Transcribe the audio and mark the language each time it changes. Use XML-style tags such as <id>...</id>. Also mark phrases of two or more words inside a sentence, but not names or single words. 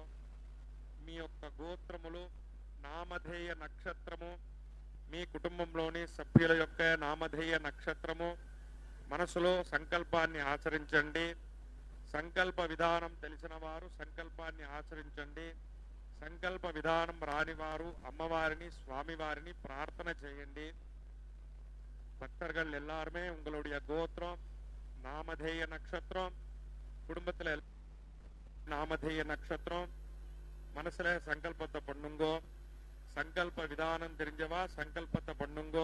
<te>మీ యొక్క గోత్రములు, నామధేయ నక్షత్రము, మీ కుటుంబంలోని సభ్యుల యొక్క నామధేయ నక్షత్రము మనసులో సంకల్పాన్ని ఆచరించండి. సంకల్ప విధానం తెలిసిన వారు సంకల్పాన్ని ఆచరించండి. సంకల్ప విధానం రానివారు అమ్మవారిని, స్వామివారిని ప్రార్థన చేయండి.</te> <ta>பக்தர்கள் எல்லாருமே உங்களுடைய கோத்திரம், நாமதேய நட்சத்திரம், குடும்பத்துல நாமதேய நட்சத்திரம் மனசுல சங்கல்பத்தை பண்ணுங்கோ. சங்கல்ப விதானம் தெரிஞ்சவா சங்கல்பத்தை பண்ணுங்கோ.</ta>